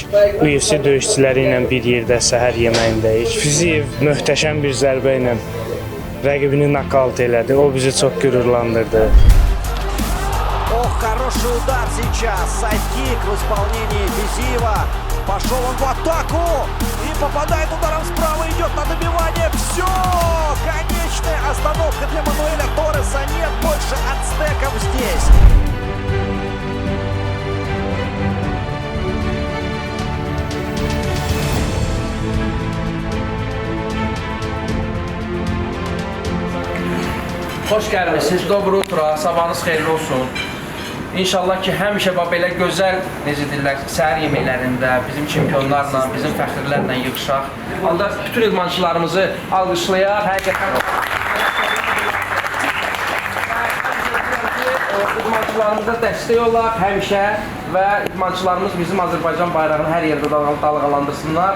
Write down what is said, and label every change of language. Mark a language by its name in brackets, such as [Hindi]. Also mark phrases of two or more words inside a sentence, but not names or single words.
[Azerbaijani] UFC döyüşçüləri ilə bir yerdə səhər yeməyindəyik. Fiziyev möhtəşəm bir zərbə ilə rəqibini nakavt elədi. O bizi çox qürurlandırdı. [Russian] Ох, хороший удар сейчас. Сайдкик в исполнении Физиева. Пошел он в атаку и попадает ударом справа. Идет на добивание. Все! Конечная остановка для Мануэля Торреса. Нет больше ацтеков здесь. [Azerbaijani] Hoş gəlmişsiniz, [Russian] добро утра, [Azerbaijani] sabahınız xeyirli olsun. İnşallah ki, həmişə belə gözəl, necə deyirlər, səhər yeməklərində bizim çempionlarla, bizim fəxrlərlə yığışaq. Onda bütün idmançılarımızı alqışlayaq. Həqiqətən idmançılarımıza dəstək olaq həmişə və idmançılarımız bizim Azərbaycan bayrağını hər yerdə dalğalandırsınlar.